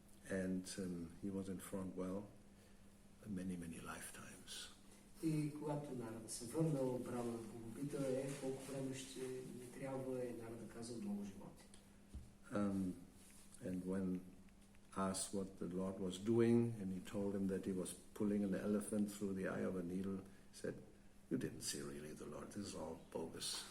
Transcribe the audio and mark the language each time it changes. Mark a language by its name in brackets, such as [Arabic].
[English] And he was informed, well, many, many lifetimes. [Bulgarian] И когато Нарада се върнал, Брамана го попита, колко време ще ни трябва, и Нарада казал много животи. [English] And when asked what the Lord was doing, and he told him that he was pulling an elephant through the eye of a needle, he said, you didn't see really the Lord, this is all bogus.